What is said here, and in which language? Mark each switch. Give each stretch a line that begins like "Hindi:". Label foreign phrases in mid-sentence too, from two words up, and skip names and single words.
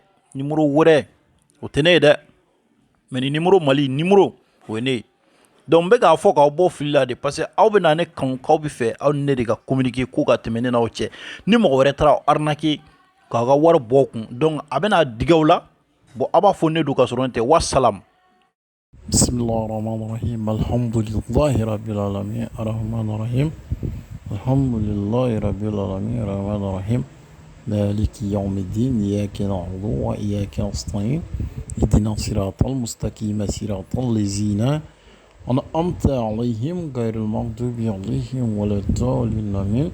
Bambara: numéro wɛrɛ o tɛ ne ye dɛ, mais ni numéro Mali numéro o ye ne ye. donc n bɛ k'a fɔ k'aw bɔ fili la de
French: parce que
Bambara: aw bɛ na ne kan k'aw bɛ fɛ aw ni ne de ka communiquer ko ka tɛmɛ ne n'aw cɛ ni mɔgɔ wɛrɛ taara aw arnaquer k'aw ka wari bɔ kun donc a bɛna digɛ aw la bon aw b'a fɔ ne don ka sɔrɔ ne tɛ wassalam.
Arabic: بسم الله الرحمن الرحيم الحمد لله رب العالمين الرحمن الرحيم. الحمد لله رب العالمين الرحمن الرحيم. مالك يوم الدين إياك نعبد وإياك نستعين اهدنا الصراط المستقيم صراط الذين أنعمت عليهم غير المغضوب عليهم ولا الضالين آمين.